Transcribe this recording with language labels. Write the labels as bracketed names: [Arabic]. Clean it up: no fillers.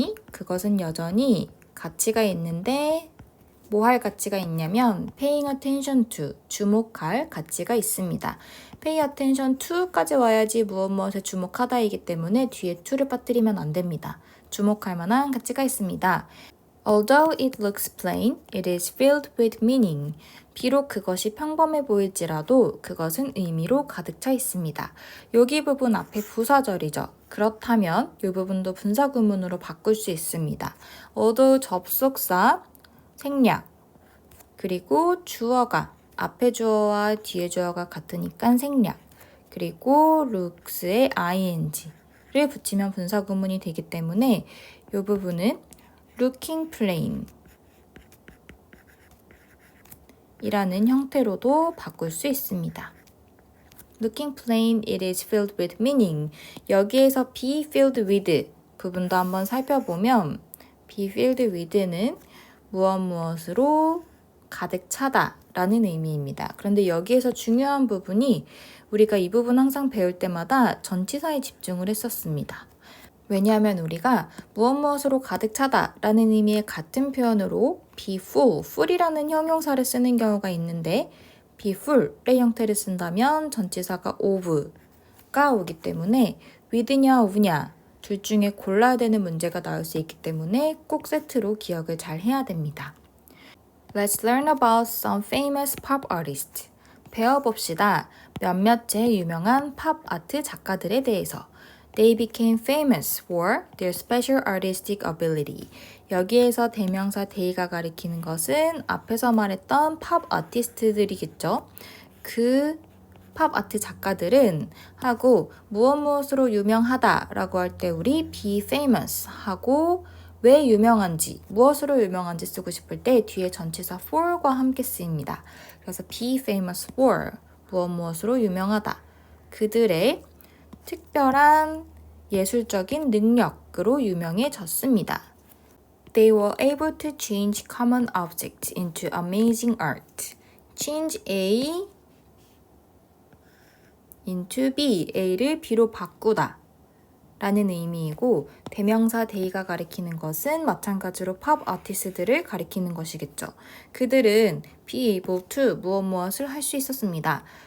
[Korean] 그것은 여전히 가치가 있는데 뭐 할 가치가 있냐면 [English] paying attention to, [Korean] 주목할 가치가 있습니다. [English] pay attention to [Korean] 까지 와야지 무엇에 주목하다이기 때문에 뒤에 to를 빠뜨리면 안 됩니다. 주목할 만한 가치가 있습니다. [English] Although it looks plain, it is filled with meaning. [Korean] 비록 그것이 평범해 보일지라도 그것은 의미로 가득 차 있습니다. 여기 부분 앞에 부사절이죠. 그렇다면 이 부분도 분사구문으로 바꿀 수 있습니다. although 접속사, 생략, 그리고 주어가 앞에 주어와 뒤에 주어가 같으니까 생략, 그리고 looks에 ing를 붙이면 분사구문이 되기 때문에 이 부분은 [English] looking plain [Korean] 이라는 형태로도 바꿀 수 있습니다. [English] Looking plain, it is filled with meaning. [Korean] 여기에서 be filled with 부분도 한번 살펴보면 be filled with는 무엇으로 가득 차다 라는 의미입니다. 그런데 여기에서 중요한 부분이 우리가 이 부분 항상 배울 때마다 전치사에 집중을 했었습니다. 왜냐하면 우리가 무엇으로 가득 차다 라는 의미의 같은 표현으로 be full이라는 형용사를 쓰는 경우가 있는데 be full의 형태를 쓴다면 전치사가 of가 오기 때문에 with냐 of냐 둘 중에 골라야 되는 문제가 나올 수 있기 때문에 꼭 세트로 기억을 잘 해야 됩니다. [English] Let's learn about some famous pop artists. [Korean] 배워봅시다. 몇몇의 유명한 팝 아트 작가들에 대해서. [English] They became famous for their special artistic ability. [Korean] 여기에서 대명사 they가 가리키는 것은 앞에서 말했던 팝 아티스트들이겠죠. 그 팝 아트 작가들은 하고 무엇으로 유명하다 라고 할 때 우리 be famous 하고 왜 유명한지, 무엇으로 유명한지 쓰고 싶을 때 뒤에 전치사 for과 함께 쓰입니다. 그래서 be famous for 무엇으로 유명하다. 그들의 특별한 예술적인 능력으로 유명해졌습니다. [English] They were able to change common objects into amazing art. Change A into B, [Korean] A를 B로 바꾸다 라는 의미이고 대명사 they가 가리키는 것은 마찬가지로 팝 아티스트들을 가리키는 것이겠죠. 그들은 be able to 무엇을 할 수 있었습니다.